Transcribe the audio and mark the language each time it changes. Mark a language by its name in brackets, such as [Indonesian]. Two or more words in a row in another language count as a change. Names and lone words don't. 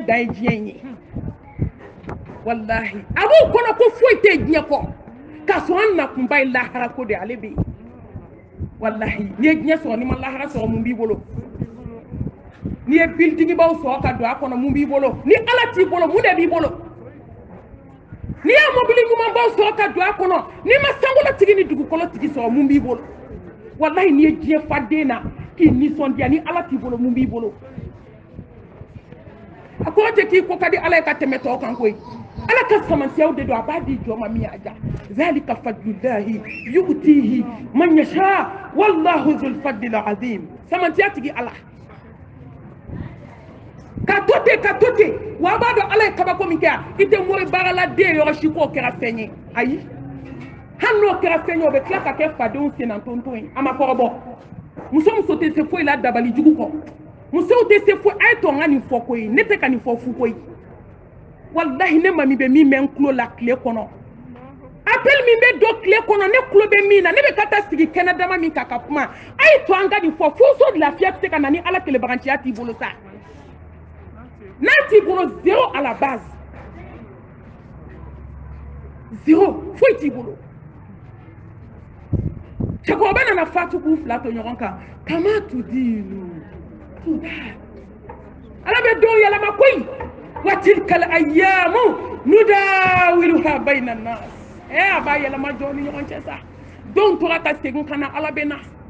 [Bambara] dan ye diɲɛ in ye wallahi a b'u kɔnɔ ko foyi tɛ diɲɛ kɔ k'a sɔrɔ an nakunba ye lahara ko de ale bɛ yen wallahi n'i ye diɲɛ sɔrɔ n'i ma lahara sɔrɔ mun b'i bolo n'i ye bildigibaw sɔrɔ ka don a kɔnɔ mun b'i bolo ni ala t'i bolo mun de b'i bolo n'i y'a mobili ɲumanbaw sɔrɔ ka don a kɔnɔ n'i ma sankolotigi ni dugukɔlɔtigi sɔrɔ mun b'i bolo wallahi ni diɲɛ fa den na k'i nisɔndiya ni ala t'i bolo mun b'i bolo a ko tɛ k'i ko ka di ala ye ka tɛmɛ tɔw kan koyi ala ka samansiyaw de don a b'a di jɔn ma min y'a ja [Arabic] ذلك فضل الله يؤتيه من يشاء والله ذو الفضل العظيم [Bambara] samansiya tigi ala ka to ten wa a b'a dɔn ala ye kabako min kɛ i tɛ mori baarala den yɔrɔ si k'o kɛra fɛn ye ayi hali n'o kɛra fɛn ye o bɛ tila ka kɛ fadenw sennatonton ye a ma kɔrɔbɔ muso tɛ se foyi la dabali jugu kɔ musow tɛ se foyi a ye to n ka nin fɔ koyi ne tɛ ka nin fɔ fu koyi wallahi ne ma min bɛ min bɛ n tulo la tile kɔnɔ appel min bɛ don tile kɔnɔ ne tulo bɛ min na ne bɛ ka taa sigi kɛnɛ dama min kan ka kuma a ye to an ka nin fɔ furuso lafiya bɛ se ka na ni ala kelebaganciya t'i bolo sa n'a t'i bolo [French] zéro à la base [Bambara] zéro foyi t'i bolo cɛkɔrɔba nana fatu k'u fila to ɲɔgɔn kan [Arabic] كما تدين تدان [Bambara] ala bɛ don yɛlɛma koyi [Arabic] وتلك الأيام نداولها بين الناس [Bambara] a b'a yɛlɛma jɔn ni ɲɔgɔn cɛ sa denw tora ka segin ka na ala bɛ na